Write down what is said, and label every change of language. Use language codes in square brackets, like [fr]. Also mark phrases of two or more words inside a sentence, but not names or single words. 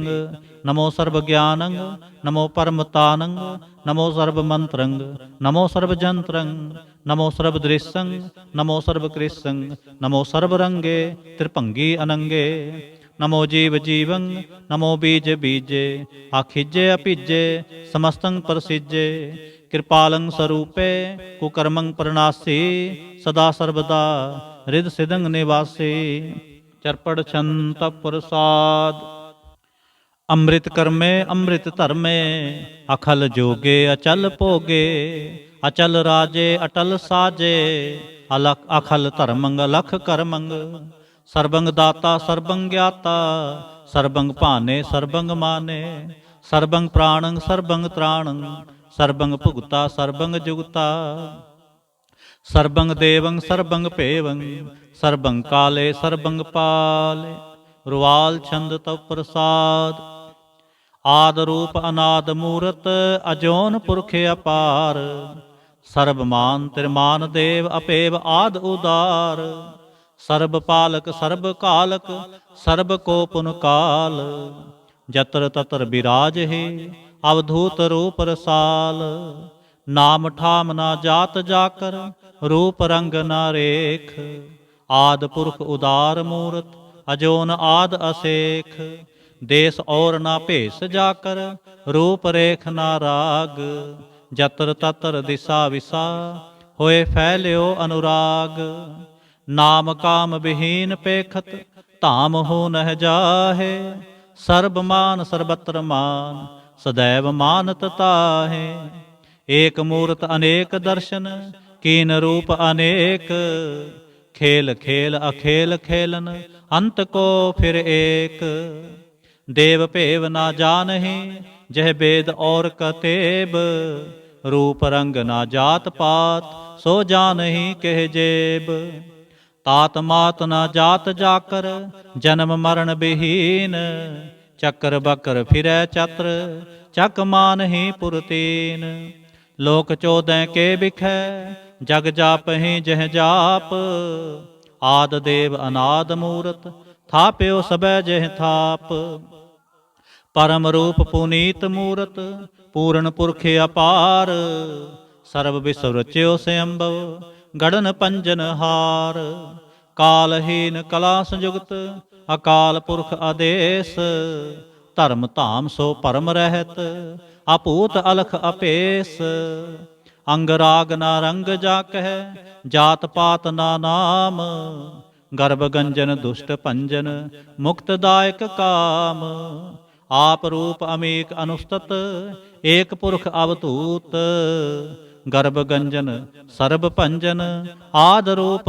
[bra] नमो सर्व ज्ञानंग, नमो परमतानंग, नमो सर्व मंत्रंग, नमो सर्व जंत्रंग, नमो सर्व दृश्यंग, नमो सर्व कृष्णंग, नमो सर्व रंगे त्रिभंगी अनंगे, नमो जीव जीवं, नमो बीज बीजे, आखिजे अपीजे, समस्तं प्रसिजे, कृपालं स्वरूपे, कुकर्मं प्रणासी, सदा सर्वदा हृद सिदंग निवासी, चरपड़ छंत प्रसाद। अमृत कर्मे अमृत धर्मे, अखल जोगे अचल भोगे, अचल राजे अटल साजे, अलख अखल धर्मंग अलख करमंग, सर्वंग दाता सर्वंग ज्ञाता, सर्वंग भाने सर्वंग माने, सर्वंग प्राणंग सर्वंग त्राणंग, सर्वंग भुगता सर्वंग जुगता, सर्वंग देवंग सर्वंग पेवंग, सर्वंग काले सर्वंग पाले, रुवाल छंद तव प्रसाद। आद रूप अनाद मूरत, अजोन पुरख अपार, सर्वमान तिरमान देव अपेव आद उदार, सर्ब पालक सर्ब कालक, सर्ब को पुन काल, जतर ततर विराज हे, अवधूत रूप रसाल, नाम ठाम ना जात जाकर, रूप रंग ना रेख, आद पुरख उदार मूरत, अजोन आद असेख, देश और ना भेस जाकर, रूप रेख ना राग, जतर ततर दिशा विसा, होए फैल्यो अनुराग, नाम काम विहीन पेखत, धाम हो नह जाहे, सर्ब मान सर्वत्र मान, सदैव मानत ताहे, एक मूरत अनेक दर्शन, कीन रूप अनेक, खेल खेल अखेल खेलन, अंत को फिर एक, देव भेव ना जानहि, जह वेद और कतेब, रूप रंग ना जात पात, सो जानहि कह जेब, तात मात ना जात जाकर, जन्म मरण विहीन, चक्र बकर फिरै चत्र, चक मान ही पुरतीन, लोक चौदह के बिखै, जग जापहि जह जाप, आद देव अनाद मूरत, थाप्यो सबै जह थाप, परम रूप पुनीत मूरत, पूर्ण पुरख अपार, सर्व विश्व रच्यो स्वयंभव, गढ़न पंजन हार, कालहीन कला संयुक्त, अकाल पुरख आदेश, धर्म धाम सो परम रहत, अपूत अलख अपेस, अंग राग ना रंग जा कह, जात पात ना नाम, गर्भ गंजन दुष्ट पंजन, मुक्तदायक काम, आप रूप अमीक अनुस्तत, एक पुरख अवधूत, गर्भ गंजन सर्ब पंजन, आद रूप